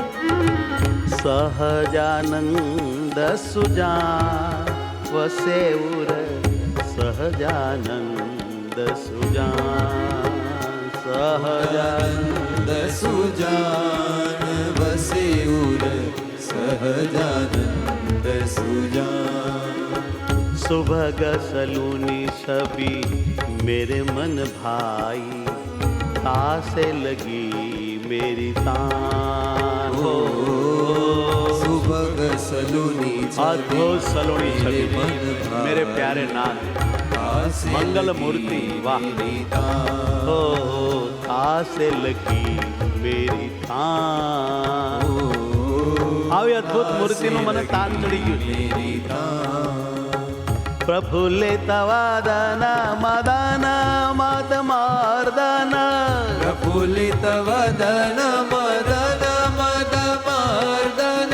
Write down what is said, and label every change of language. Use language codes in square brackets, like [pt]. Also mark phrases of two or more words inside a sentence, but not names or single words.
[bra] सहजानंद सुजान वसे उर सहजानंद सुजान सहजानंद सुजान वसे उर सहजानंद सुजान सुभग सलूनी छवि मेरे मन भाई, तासे लगी मेरी तान हो. सुभग सलूनी अद्भुत सलोनी छवि मेरे प्यारे नाथ मंगल मूर्ति, वाह हो तासे लगी मेरी तान. [gu] આવી અદ્ભુત મૂર્તિનું મને તાન ચડી ગયું. [bra] प्रफुल्लित वदन मदन मद मार्दन, प्रफुल्लित वदन मदन मद मार्दन,